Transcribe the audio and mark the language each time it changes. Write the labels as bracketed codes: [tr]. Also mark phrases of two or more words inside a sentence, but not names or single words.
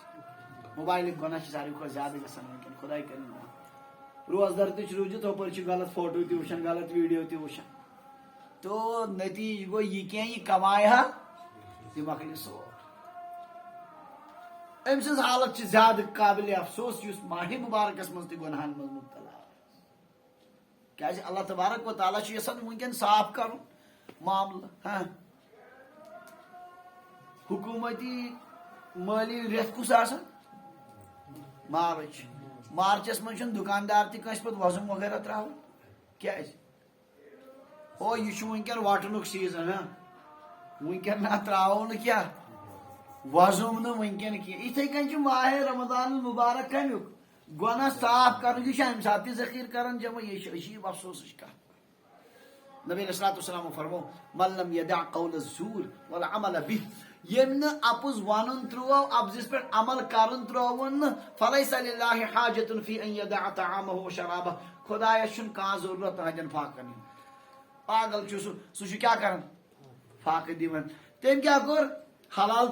[ks] موبایلٕکۍ گۄناہ چھِ ساروی کھۄتہٕ زیادٕ گژھان وٕنکٮ۪ن خۄداے کٔرِنۍ معاف. روزدر تہِ چھُ روٗزِتھ ہُپٲرۍ چھِ غلط فوٹو تہِ وٕچھان غلط ویٖڈیو تہِ وٕچھان. تو نتیٖجہٕ گوٚو یہِ کینٛہہ یہِ کمایہِ ہا یہ مکلی سور ام سز حالت زیادہ قابل افسوس اس ماہ مبارکس مز تہ گناہن مز مبتلا کیازِ [ar] اللہ تبارک و تعالیٰ [ks] چھُ یژھان ونکیٚن صاف کرُن معاملہٕ حکومتی مٲلی رٮ۪تھ کُس آسان مارچس منٛز چھُنہٕ دُکاندار تہِ کٲنٛسہِ پتہٕ وۄزُم وغیرہ تراوان کیازِ او یہِ چھُ ونکیٚن وٹنُک سیٖزن ونکیٚن نہ تراوو نہٕ کیٛاہ وۄزُم نہٕ ونکیٚن کینٛہہ یِتھے کٔنۍ چھُ ماہ رمضان المبارک کمیُک گۄناہ صاف کرُن یہِ چھُ امہِ ساتہٕ تہِ ذخیٖرٕ کران جمع یہِ چھِ عجیٖب افسوسٕچ کتھ نبی [ar] علیہ الصلوۃ والسلام [ks] فرمو [ar] من لم یدع قول الزور والعمل به [ks] یم نہ اپُز ونُن ترٛوو اپزس پٮ۪ٹھ عمل کرُن ترٛووُن نہٕ [ar] فلیس للہ حاجۃ فی ان یدع طعامہ وشرابہ [ks] خدایس چھُنہٕ کانٛہہ ضروٗرت تہنٛدٮ۪ن فاقن ہُنٛد پاگل چھُ سُہ چھُ کیٛاہ کران فاقہٕ دِوان تٔمۍ کیٛاہ کوٚر حلال